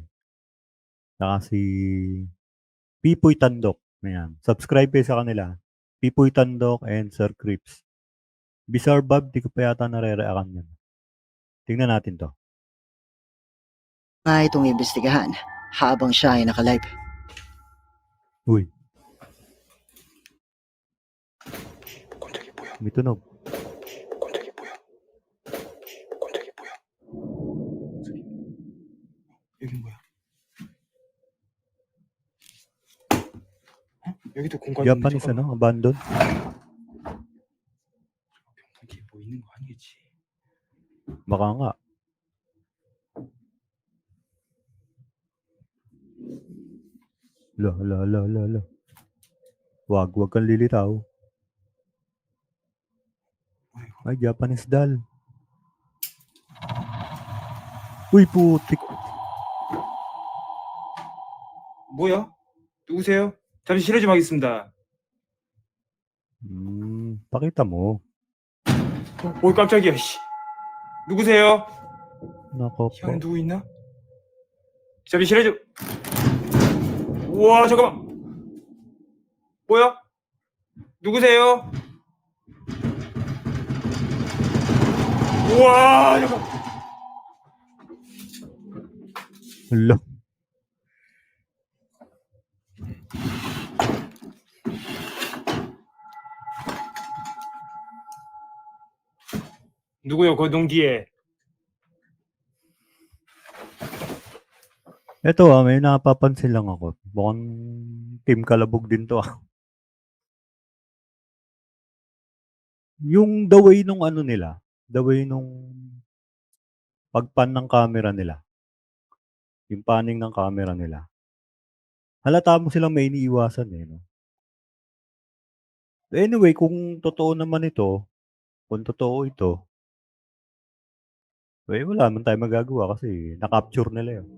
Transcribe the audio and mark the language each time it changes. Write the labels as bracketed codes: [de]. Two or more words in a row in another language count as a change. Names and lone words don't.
[tl] Saka si Pipoy Tandok. Ayan. Subscribe kayo sa kanila. Pipoy Tandok and Sir Crips. Bizarre Bob, di ko pa yata nare-react yan. Tingnan natin to. itong imbestigahan habang siya ay nakalive. Uy, [ko] 깜짝이 뭐야? [tl] may tunog. [ko] 깜짝이 뭐야? 깜짝이 뭐야? 여긴 뭐야? 여기도 공간이 있는데 [en] Japanese abandon. [ko] 이게 뭐 있는 거 아니겠지? [tl] Baka nga. La. Wag kang lilitaw. Ay, [en] Japanese doll. [tl] Uy, putik. [ko] 뭐야? 누구세요? 잠시 실례 좀 하겠습니다. [tl] Pakita mo. [ko] 오 깜짝이야. 씨. 누구세요? [tl] Nako [ko] 이 안에 [tl] po. [ko] 누구 있나? 잠시 실례 좀. 우와 잠깐만. 뭐야? 누구세요? 우와 잠깐. [tl] Hala. [ko] 누구요? 거동 뒤에. [tl] Ito may napapansin lang ako. Mukhang Team Kalabog din to Yung [en] the way [tl] nung nila, [en] the way [tl] nung pagpan ng camera nila, yung panning ng camera nila, halata mo silang may iniiwasan eh. No? Anyway, kung totoo naman ito, kung totoo ito, wala naman tayong magagawa kasi na-capture nila yun.